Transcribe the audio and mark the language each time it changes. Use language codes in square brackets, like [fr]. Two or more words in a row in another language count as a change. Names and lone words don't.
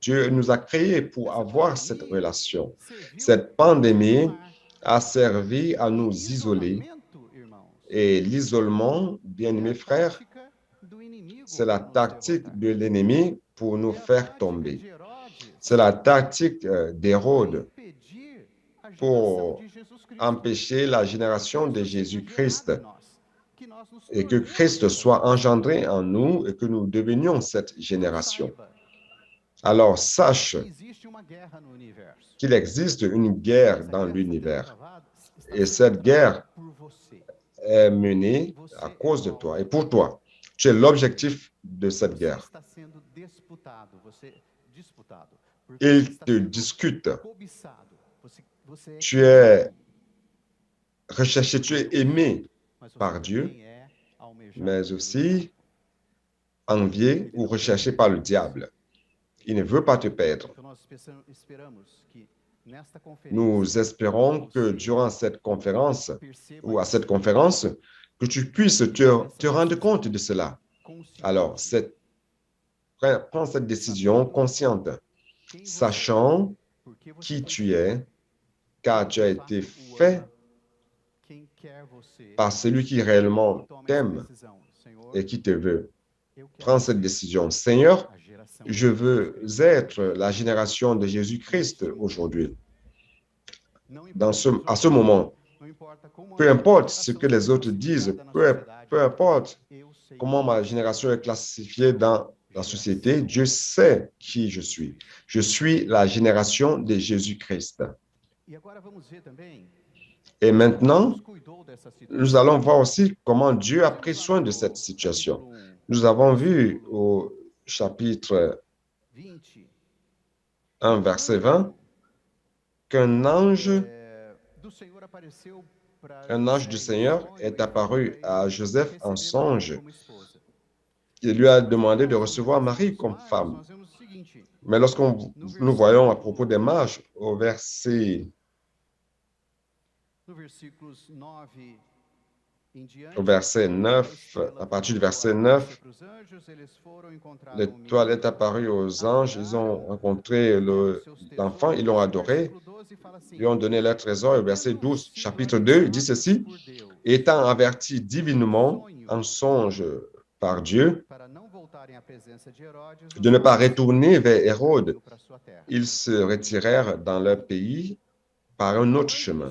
[fr] Dieu nous a créés pour avoir cette relation. Cette pandémie a servi à nous isoler. Et l'isolement, bien-aimés frères, c'est la tactique de l'ennemi pour nous faire tomber. C'est la tactique d'Hérode [pt] impedir a geração [fr] pour [pt] de Jesus Cristo. [fr] empêcher la génération de [pt] Jesus seja [fr] Jésus-Christ [pt] gerado em nós, que nós nos [fr] et que [pt] tornemos [fr] Christ [pt] essa [fr] soit [pt] geração. [fr] engendré en nous et que nous devenions cette [pt] Então [fr] génération. [pt] saiba [fr] Alors sache [pt] que existe uma guerra no universo. [fr] qu'il existe une guerre [pt] Essa [fr] dans [pt] guerra [fr] l'univers [pt] está [fr] et [pt] sendo [fr] cette guerre [pt] travada por você. [fr] est menée [pt] Você [fr] à [pt] é [fr] cause de [pt] o [fr] toi [pt] alvo. [fr] et pour toi. Tu es l'objectif de cette [pt] Você [fr] guerre. [pt] está sendo disputado, porque [fr] Il [pt] você está [fr] te [pt] sendo [fr] discute. [pt] cobiçado. Você é [fr] Tu es [pt] querido, [fr] recherché, tu es aimé, [pt] mas você [fr] par Dieu, [pt] também é almejado [fr] mais [pt] pelo [fr] aussi [pt] diabo. [fr] envié ou recherché par le diable. Il ne veut pas te perdre. [pt] Então nós esperamos que nesta conferência [fr] Nous espérons que durant cette conférence [pt] perceba [fr] ou à cette conférence, que tu puisses te rendre compte de cela. Alors, prends cette décision consciente, [pt] quem você [fr] sachant [pt] é, porque você [fr] qui [pt] foi [fr] tu [pt] feito, [fr] es, car tu as [pt] de [fr] été [pt] fato o [fr] fait [pt] ama, quem quer você, [fr] par celui qui réellement [pt] toma essa [fr] t'aime [pt] decisão. Senhor, [fr] et qui te veut. [pt] eu quero [fr] Prends cette décision. Seigneur, [pt] a geração [fr] je [pt] de [fr] veux [pt] Jesus [fr] être la génération de Jésus-Christ aujourd'hui. [pt] Não [fr] À [pt] importa [fr] ce moment, [pt] não importa como [fr] peu [pt] a [fr] importe ce [pt] geração [fr] que les [pt] é [fr] autres disent, [pt] classificada na [fr] peu [pt] sociedade, [fr] importe [pt] eu sei [fr] comment [pt] quem [fr] ma [pt] eu sou. [fr] génération est classifiée dans la société, Dieu sait qui je suis. Je suis la génération de Jésus-Christ. [pt] E agora vamos ver também [fr] Et maintenant, [pt] Deus cuidou dessa situação. [fr] nous allons voir aussi comment Dieu a pris soin de cette situation. Nous avons vu au chapitre 20, 1, verset 20, qu'un ange, [pt] do Senhor apareceu para [fr] un ange [pt] José [fr] du [pt] em [fr] Seigneur [pt] sonho [fr] est [pt] e [fr] apparu [pt] falou pra [fr] à [pt] ele [fr] Joseph en [pt] receber [fr] songe. [pt] Maria como esposa. [fr] Il lui a demandé de recevoir Marie comme femme. [pt] Nós vemos o seguinte, [fr] Mais nous voyons à propos des mages au verset [pt] no versículos 9 em diante, [fr] au verset 9, à partir du verset 9, l'étoile est apparue aux anges, ils ont rencontré l'enfant, ils l'ont adoré, lui ont donné leur trésor. Et au verset 12, chapitre 2, il dit ceci, étant avertis divinement en songe par Dieu de ne pas retourner vers Hérode, ils se retirèrent dans leur pays par un autre chemin.